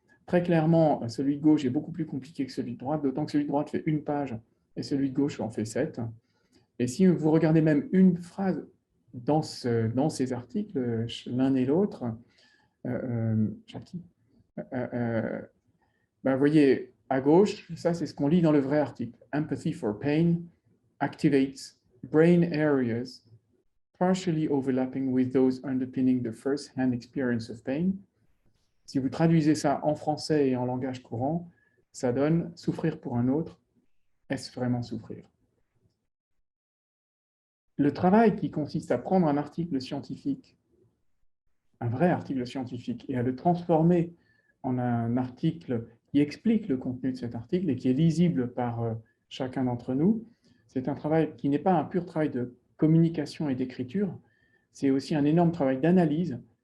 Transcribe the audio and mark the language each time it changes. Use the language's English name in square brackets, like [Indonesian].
[French] très clairement, celui de gauche est beaucoup plus compliqué que celui de droite, d'autant que celui de droite fait une page et celui de gauche en fait 7. Et si vous regardez même une phrase dans ces articles, l'un et l'autre, Jackie, vous voyez, à gauche, ça c'est ce qu'on lit dans le vrai article. [English] Empathy for pain activates brain areas partially overlapping with those underpinning the first-hand experience of pain. [French] Si vous traduisez ça en français et en langage courant, ça donne souffrir pour un autre. Est-ce vraiment souffrir? Le travail qui consiste à prendre un article scientifique, un vrai article scientifique, et à le transformer en un article qui explique le contenu de cet article et qui est lisible par chacun d'entre nous, c'est un travail qui n'est pas un pur travail de communication et d'écriture, c'est aussi un énorme travail d'analyse,